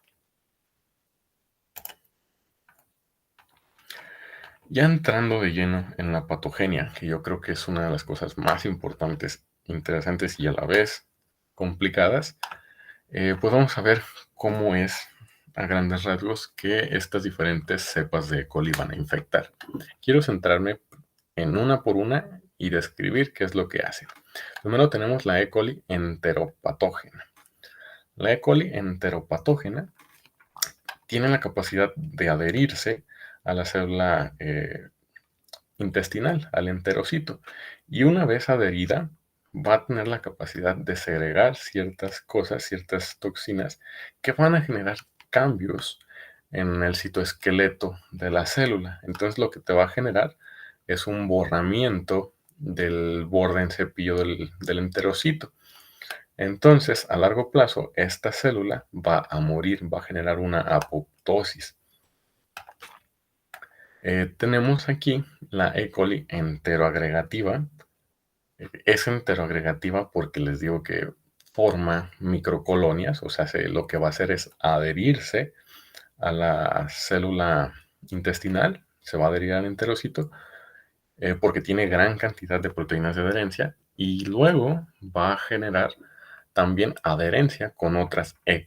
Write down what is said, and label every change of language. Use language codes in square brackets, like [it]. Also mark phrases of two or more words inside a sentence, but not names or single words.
[es] Ya entrando de lleno en la patogenia, que yo creo que es una de las cosas más importantes, interesantes y a la vez complicadas, pues vamos a ver cómo es a grandes rasgos que estas diferentes cepas de E. coli van a infectar. Quiero centrarme en una por una y describir qué es lo que hacen. Primero tenemos la E. coli enteropatógena. La E. coli enteropatógena tiene la capacidad de adherirse a la célula intestinal, al enterocito. Y una vez adherida, va a tener la capacidad de segregar ciertas cosas, ciertas toxinas que van a generar cambios en el citoesqueleto de la célula. Entonces lo que te va a generar es un borramiento del borde en cepillo del enterocito. Entonces, a largo plazo, esta célula va a morir, va a generar una apoptosis. Tenemos aquí la E. coli enteroagregativa. Es enteroagregativa porque les digo que forma microcolonias, o sea, lo que va a hacer es adherirse a la célula intestinal, se va a adherir al enterocito, porque tiene gran cantidad de proteínas de adherencia y luego va a generar también adherencia con otras E.